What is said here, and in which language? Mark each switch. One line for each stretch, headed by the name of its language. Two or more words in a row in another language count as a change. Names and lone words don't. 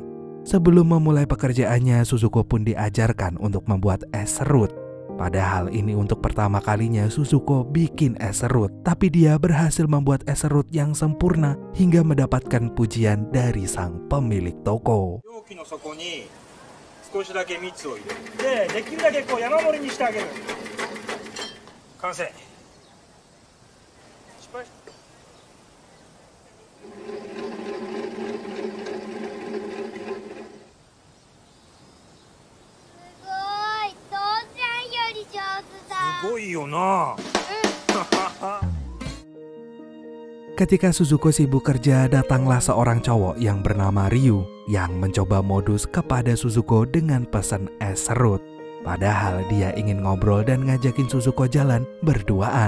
Indonesian: Sebelum memulai pekerjaannya, Suzuko pun diajarkan untuk membuat es serut. Padahal ini untuk pertama kalinya Suzuko bikin es serut, tapi dia berhasil membuat es serut yang sempurna hingga mendapatkan pujian dari sang pemilik toko.
Japanese: 容器の底に少しだけ蜜を入れて、できるだけこう山盛りにしてあげる。完成。失敗し すごいよな。
Indonesian: Ketika Suzuko sibuk kerja, datanglah seorang cowok yang bernama Ryu yang mencoba modus kepada Suzuko dengan pesan es serut. Padahal dia ingin ngobrol dan ngajakin Suzuko jalan berduaan.